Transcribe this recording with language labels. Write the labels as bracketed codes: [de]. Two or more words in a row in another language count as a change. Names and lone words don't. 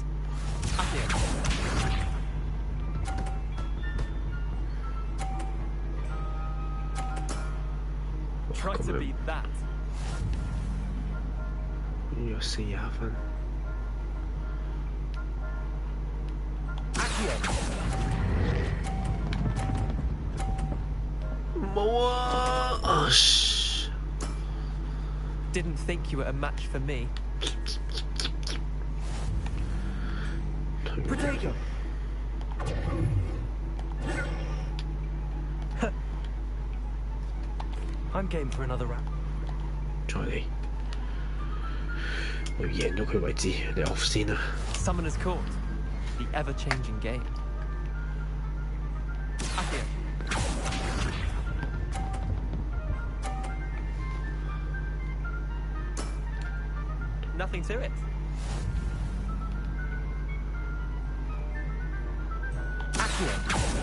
[en] Accio. Try to beat that. [yue] 有40分。冇啊！啊 [en] Didn't think you were a match for me. Protego. I'm game for another round. [yue] 再嚟，我要贏咗佢為止，你 off 先啦。 [en] Summoner's Court, the ever-changing game. Accio. Nothing to it. Accio.